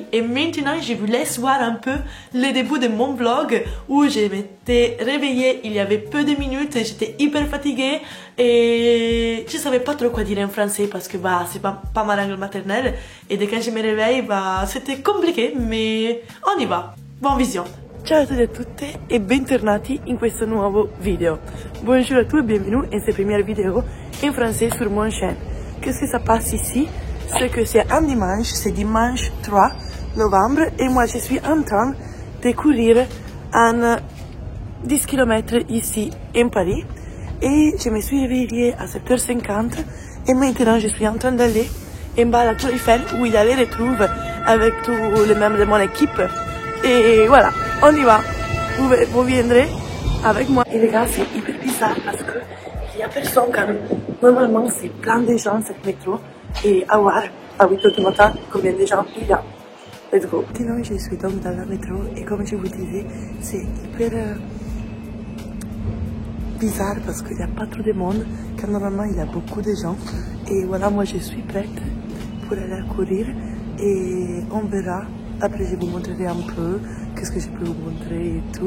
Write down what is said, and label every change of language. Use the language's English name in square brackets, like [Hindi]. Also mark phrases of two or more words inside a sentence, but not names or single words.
[French] Et maintenant, je vous laisse voir un peu le début de mon vlog où je m'étais réveillée il y avait peu de minutes, j'étais hyper fatiguée et je savais pas trop quoi dire en français parce que bah, c'est pas ma langue maternelle et dès que je me réveille, bah, c'était compliqué, mais on y va. Bonne vision! [Italian] Ciao a tutti e a tutte e bentornati in questo nuovo video. [French] Bonjour à tous et bienvenue in cette première vidéo en français sur mon chaîne. Qu'est-ce que ça passe ici? C'est que c'est un dimanche, c'est dimanche 3 novembre et moi je suis en train de courir un 10 km ici en Paris et je me suis réveillée à 7h50 et maintenant je suis en train d'aller en bas à la Tour Eiffel où il y a les retrouve avec tous les membres de mon équipe. Et voilà, on y va. Vous viendrez avec moi. Et les gars, c'est hyper bizarre parce que il y a personne quand même. Normalement, c'est plein de gens cette métro. Et à voir, à 8h du matin, combien de gens il y a. [English] Let's go. [French] Sinon, je suis donc dans la métro et comme je vous disais, c'est hyper bizarre parce qu'il n'y a pas trop de monde. Quand normalement, il y a beaucoup de gens. Et voilà, moi, je suis prête pour aller courir et on verra. Après, je vous montrerai un peu qu'est-ce que je peux vous montrer et tout.